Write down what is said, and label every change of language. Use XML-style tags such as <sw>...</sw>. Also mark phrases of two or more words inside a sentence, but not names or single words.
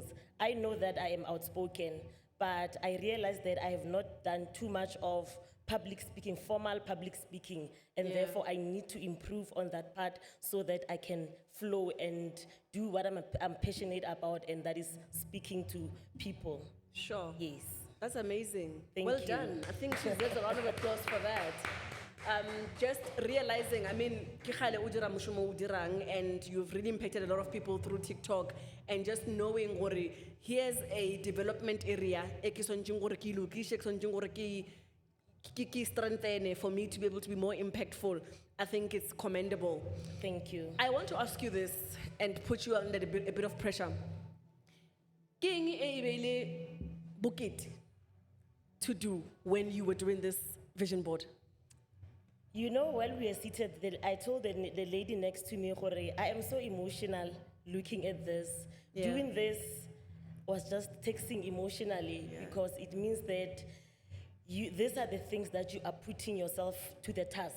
<en>I know that I am outspoken, but I realize that I have not done too much of public speaking, formal public speaking, and therefore I need to improve on that part so that I can flow and do what I'm passionate about, and that is speaking to people. Sure. Yes. That's amazing. Thank well you. done. I think she deserves a round of applause for that. Just realizing, I mean,</en> <nso>ke kgale o dira moshomo o dirang,</nso> <en>and you've really impacted a lot of people through TikTok, and just knowing gore here's a development area</en> <nso>e ke sontseng gore ke lokishe, ke sontseng gore ke strengthene</nso> <en>for me to be able to be more impactful. I think it's commendable. Thank you. I want to ask you this and put you under a bit of pressure.</en> <nso>Ke eng e beile bokete</nso> <en>to do when you were doing this vision board? You know, while we were seated, I told the lady next to me, "Gore, I am so emotional looking at this. Yeah. Doing this was just taxing emotionally because it means that these are the things that you are putting yourself to the task.</en>